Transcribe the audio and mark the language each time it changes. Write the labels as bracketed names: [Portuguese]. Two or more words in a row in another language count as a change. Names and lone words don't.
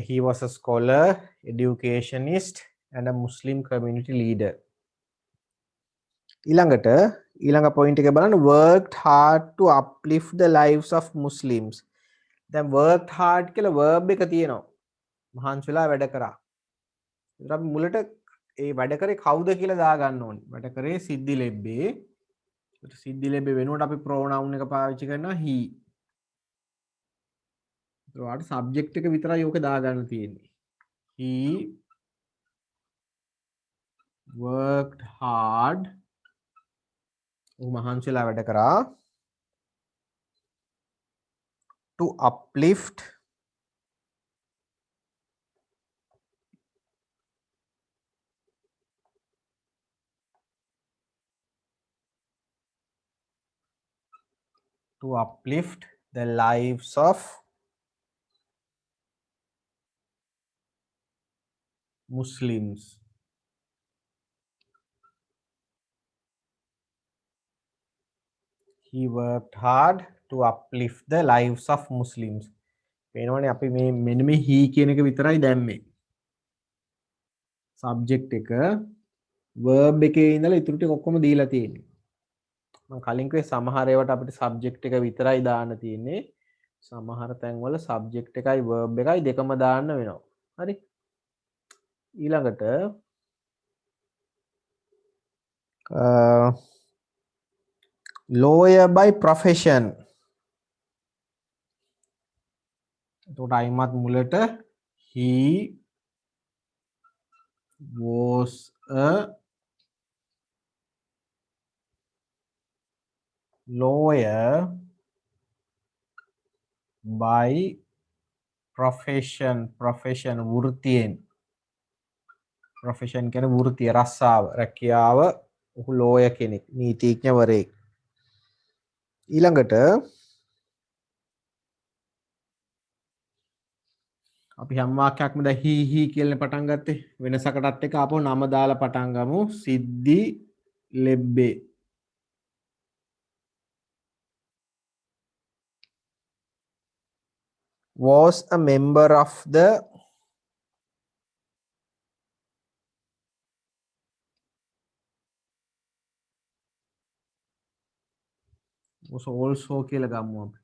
[English] He was a scholar, educationist and a Muslim community leader. [Sinhala] ඊළඟ point එක බලන්න [English] worked hard to uplift the lives of Muslims. [Sinhala] දැන් [English] worked hard [Sinhala] කියලා verb එක තියෙනවා. මහන්සි වෙලා වැඩ කරා. ඒතර අපි මුලට ඒ වැඩ කරේ කවුද කියලා දා ගන්න ඕනේ. වැඩ කරේ සිද්ධි ලැබ්බේ. ඒතර සිද්ධි ලැබ්බේ වෙනුවට අපි pronoun එක පාවිච්චි කරනවා he. ඒතර ඔයාලට subject එක විතරයි ඕක දා ගන්න තියෙන්නේ. [English] He worked hard. [Sinhala] මහන්සිලා වැඩ කරා [English] to uplift the lives of Muslims. He worked hard to uplift the lives of Muslims. [Sinhala] පේනවනේ අපි මේ මෙන්න මේ he කියන එක විතරයි දැම්මේ. subject එක verb එකේ ඉඳලා ඉතුරු ටික ඔක්කොම දීලා තියෙන්නේ. මම කලින් කිව්වේ සමහර ඒවාට අපිට subject එක විතරයි දාන්න තියෙන්නේ. සමහර තැන්වල subject එකයි verb එකයි දෙකම දාන්න වෙනවා. හරි? [English] ඊළඟට lawyer by profession. [Sinhala] එතකොට අයිමත් මුලට [English] he was a lawyer by profession. [Sinhala] වෘත්තියෙන්. profession කියන්නේ වෘත්තිය, රස්සාව, රැකියාව. ඔහු lawyer කෙනෙක්, නීතිඥවරයෙක්. ඊළඟට අපි හැම වාක්‍යයක්ම දැන් he කියලා පටන් ගත්තේ. වෙනසකටත් එක ආපහු නම දාලා පටන් ගමු. සිද්ධි ලෙබ්බේ. [English] was a member of the was also [Sinhala] කියලා ගමු අපි.